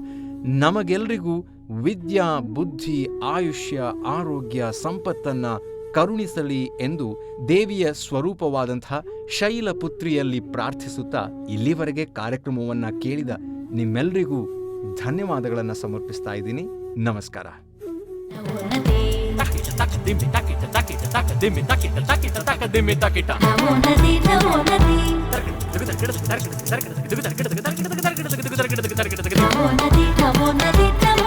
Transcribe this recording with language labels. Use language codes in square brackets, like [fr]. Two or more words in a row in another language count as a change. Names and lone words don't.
[kn] ನಮಗೆಲ್ಲರಿಗೂ ವಿದ್ಯಾ, ಬುದ್ಧಿ, ಆಯುಷ್ಯ, ಆರೋಗ್ಯ, ಸಂಪತ್ತನ್ನು ಕರುಣಿಸಲಿ ಎಂದು ದೇವಿಯ ಸ್ವರೂಪವಾದಂಥ ಶೈಲಪುತ್ರಿಯಲ್ಲಿ ಪ್ರಾರ್ಥಿಸುತ್ತಾ ಇಲ್ಲಿವರೆಗೆ ಕಾರ್ಯಕ್ರಮವನ್ನು ಕೇಳಿದ ನಿಮ್ಮೆಲ್ಲರಿಗೂ ಧನ್ಯವಾದಗಳನ್ನು ಸಮರ್ಪಿಸ್ತಾ ಇದ್ದೀನಿ. ನಮಸ್ಕಾರ. ನವೋನ್ನತಿ taka dimmi takita takita taka dimmi takita takita taka dimmi takita [sa] ನಮೋ ನದಿ ನಮೋ ನದಿ ನಮೋ ನದಿ ನಮೋ ನದಿ